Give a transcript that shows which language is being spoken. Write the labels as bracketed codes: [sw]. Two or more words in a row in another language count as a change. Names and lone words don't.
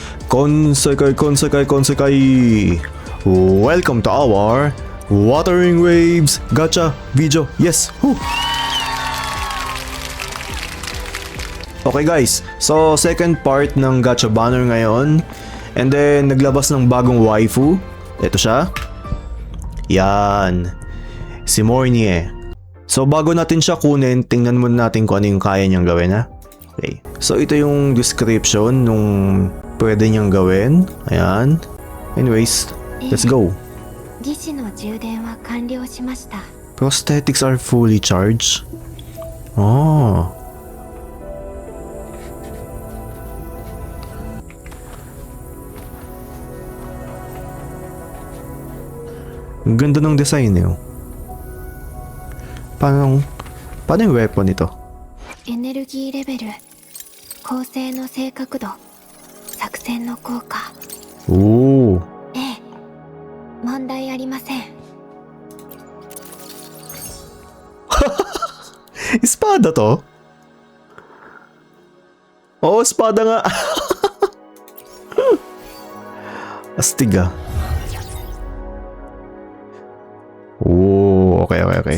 [en] Konsekai, konsekai, konsekai. Welcome to our Wuthering Waves gacha video. Yes. Woo. Okay guys, so second part [tl] ng gacha banner ngayon. [en] And then [tl] naglabas ng bagong waifu. Ito siya. Yan. Si Mornie. So bago natin siya kunin, tingnan muna natin kung ano yung kaya niyang gawin, ha. Okay. So ito yung description nung pwede niyang gawin. Ayan. [en] Anyways, let's go. Prosthetics are fully charged. [tl] Oh. Ang ganda ng design eh. Paano yung weapon ito? [en] Energy level, [ja] 構成の正確度、作戦の効果。おー。ええ、問題ありません。 [tl] Espada to? Oo, espada nga. Astig ah. Oo, okay.